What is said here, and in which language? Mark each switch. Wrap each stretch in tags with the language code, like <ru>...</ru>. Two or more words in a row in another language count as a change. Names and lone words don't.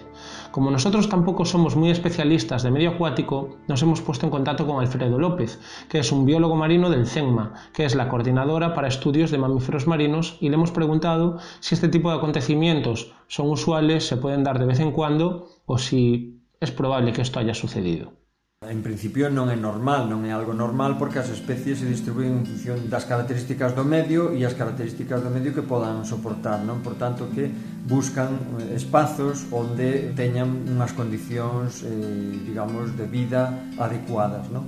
<es>Como nosotros tampoco somos muy especialistas de medio acuático, nos hemos puesto en contacto con Alfredo López, que es un biólogo marino del CENMA, que es la coordinadora para estudios de mamíferos marinos, y le hemos preguntado si este tipo de acontecimientos son usuales, se pueden dar de vez en cuando o si es probable que esto haya sucedido.</es> <gl>En principio non é normal, non é algo normal porque as especies se distribuen en función das características do medio e as características do medio que podan soportar, non? Por tanto que buscan espazos onde teñan unhas condicións, digamos, de vida adecuadas, non?</gl>